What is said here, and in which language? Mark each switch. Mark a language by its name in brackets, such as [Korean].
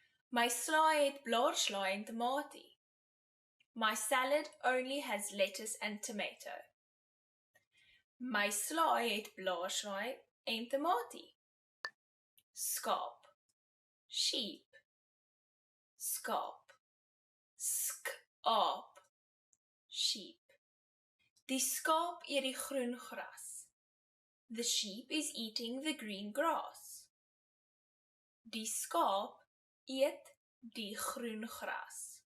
[Afrikaans] My slaai het blaarslaai en tomatie. [English] My salad only has lettuce and tomato. [Afrikaans] My slaai het blaarslaai en tomatie. Skaap. Sheep. Skaap. Skaap. Sheep. Die skaap eet die groen gras. [English] The sheep is eating the green grass. [Afrikaans] Die skaap eet die groen gras.